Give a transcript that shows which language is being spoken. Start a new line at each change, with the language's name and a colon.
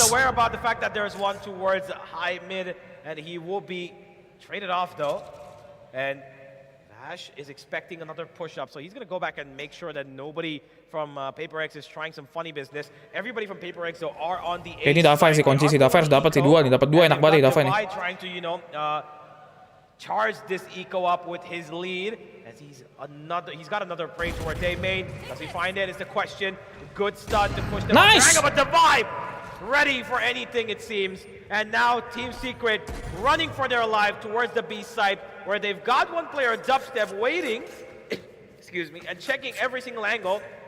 English: Unaware about the fact that there's one towards high mid, and he will be traded off though. And Dash is expecting another push up, so he's gonna go back and make sure that nobody from Paperrex is trying some funny business. Everybody from Paperrex though are on the.
Indonesian: Ini Davi sih kunci sih. Davi harus dapat sih 2 nih, dapat 2 enak banget Davi nih.
English: Trying to charge this eco up with his lead, as he's got another prey towards A main. Does he find it? Is the question. Good stun to push them. Nice! But the vibe ready for anything it seems. And now Team Secret running for their life towards the B site, where they've got one player, Dubstep, waiting, excuse me, and checking every single angle.